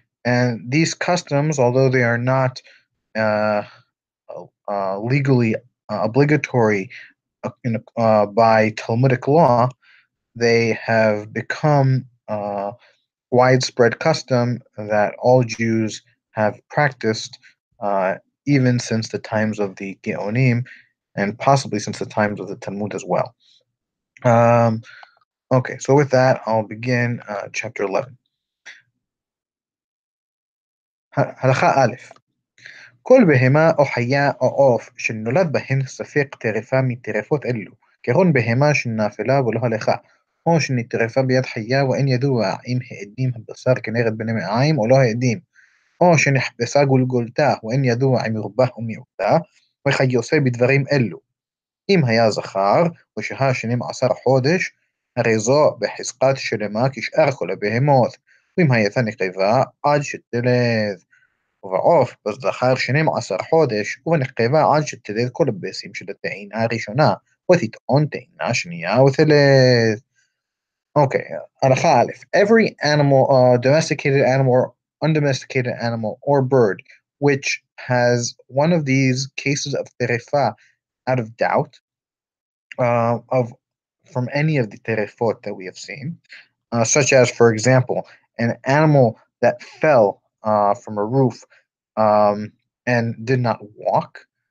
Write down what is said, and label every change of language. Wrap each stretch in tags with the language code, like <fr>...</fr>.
<en>And these customs, although they are not uh, legally obligatory by Talmudic law, they have become widespread custom that all Jews have practiced uh, even since the times of the Geonim and possibly since the times of the Talmud as well. Um, okay, so with that, I'll begin chapter 11.</en> <he>הלכה א' כל בהמה או חיה או עוף שנולד בהן ספק טרפה מטרפות אלו, כגון בהמה שנאפלה ולא הלכה, או שנטרפה ביד חיה ואין ידוע אם העדים הבשר כנגד בני מעיים או לא העדים, או שנחפשה גולגולתה ואין ידוע אם מרובה או מיעוטה, וכיוצא בדברים אלו. אם היה זכר ושהה 12 חודש, הרי זו בחזקת שלמה כשאר כל הבהמות, ואם הייתה נקבה עד שתלד. ובעוף בזכר 12 חודש, ובנקבה עד שתלד כל הביצים של הטעינה הראשונה, ותטעון טעינה שנייה ותלד.</he> <en>Okay, הלכה א', every animal, domesticated animal or undomesticated animal or bird, which has one of these cases of terefa out of doubt, of from any of the terefot that we have seen, such as, for example, an animal that fell from a roof and did not walk,</en>